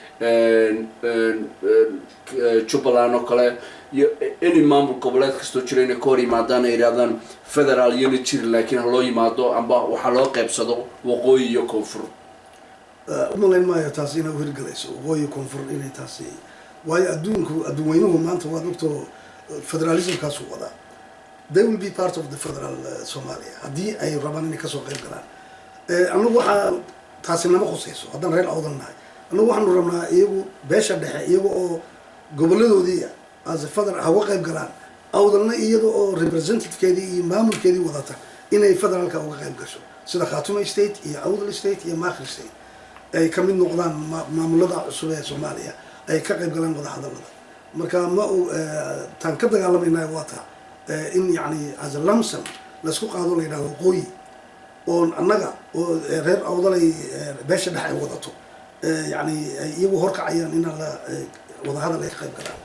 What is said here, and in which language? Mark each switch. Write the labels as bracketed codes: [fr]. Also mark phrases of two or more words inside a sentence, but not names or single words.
[so] Jubaland oo kale, iyo any maamul goboleed kastoo jira inay ka hor yimaadaan ay yidhahdaan federaal iyona jiri laakiin ha loo yimaado amba waxaa loo qaybsado waqooyi iyo koonfur. umalayn maayo taasi inay hirgalayso waqooyi koonfur inay taasi, waayo adduun weynuhu maanta waad ogtoo federalismkaasu wadaa. [en] they will be part of the federal Somalia [so] haddii ay rabaan inay kasoo qayb galaan. anagu waxaa taasi nama khusayso haddaan reer awdal nahay. anagu waxaanu rabnaa iyagu beesha dhexe iyaga oo goboladoodii [en] as a federal [so] hawa qayb galaan, awdalna iyada oo representativekeedii iyo maamulkeedii wadata inay federaalka uga qayb gasho sida Khartoum state iyo Awdal state iyo Maakhir state ay ka mid noqdaan maamulada cusub ee Soomaaliya ay ka qayb galaan wada hadallada. marka ma taan ka dagaalamayna waa taa in yani [en] as a [so] lamsam la isku qaado la yiraahdo waqooyi oo annaga oo reer awdal ay beesha dhexe ay wadato yani iyagu horkacayaan in la wada hadal ay ka qayb galaan.